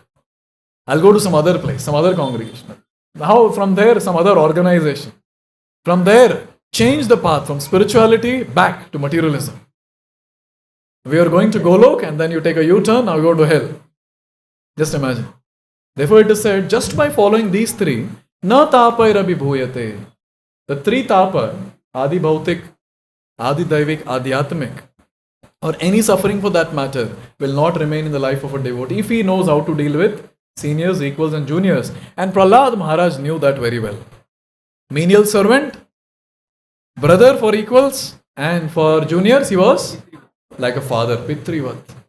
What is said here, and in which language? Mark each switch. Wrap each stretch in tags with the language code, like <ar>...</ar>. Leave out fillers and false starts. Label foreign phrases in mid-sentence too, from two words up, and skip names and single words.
<en>I'll go to some other place, some other congregation. Now from there, some other organization. From there, change the path from spirituality back to materialism. We are going to Golok and then you take a U-turn, now you go to hell. Just imagine. Therefore it is said, just by following these three,</en> <sa>na tapaira vibhuyate.</sa> <en>The three tapa,</en> <sa>adi bhautik, adi daivik, adhyatmik,</sa> <en>or any suffering for that matter, will not remain in the life of a devotee if he knows how to deal with seniors, equals and juniors. And Prahlad Maharaj knew that very well. Menial servant, brother for equals, and for juniors he was like a father, Pitrivat.</en>